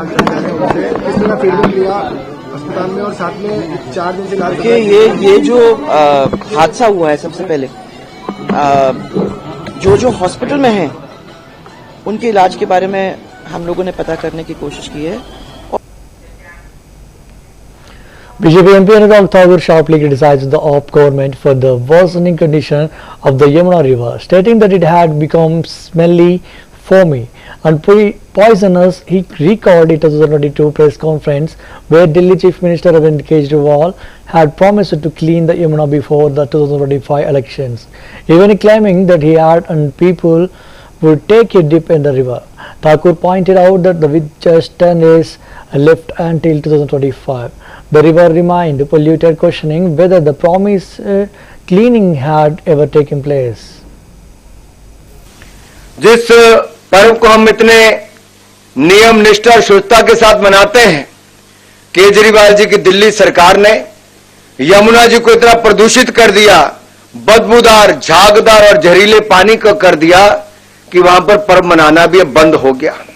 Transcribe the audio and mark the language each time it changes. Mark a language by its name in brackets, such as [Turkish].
[Hindi] किस तरह फीडबैक लिया अस्पताल में और साथ में 4 दिन से इलाज कि ये जो हादसा हुआ है, सबसे पहले जो हॉस्पिटल में हैं उनके इलाज के बारे में हम लोगों ने पता करने की कोशिश की है। [English] BJP MP Anurag Thakur sharply criticized the AAP government for the worsening condition of the Yamuna River, stating that it had become smelly, foamy and poisonous. He recalled a 2022 press conference where Delhi Chief Minister Arvind Kejriwal had promised to clean the Yamuna before the 2025 elections, even claiming that he had and people would take a dip in the river. Thakur pointed out that with just 10 days left until 2025, the river remained polluted, questioning whether the promised cleaning had ever taken place. [Hindi] जिस पर्व को हम इतने नियम निष्ठा और शुद्धता के साथ मनाते हैं, केजरीवाल जी की दिल्ली सरकार ने यमुना जी को इतना प्रदूषित कर दिया, बदबूदार, झागदार और जहरीले पानी को कर दिया कि वहां पर पर्व मनाना भी बंद हो गया।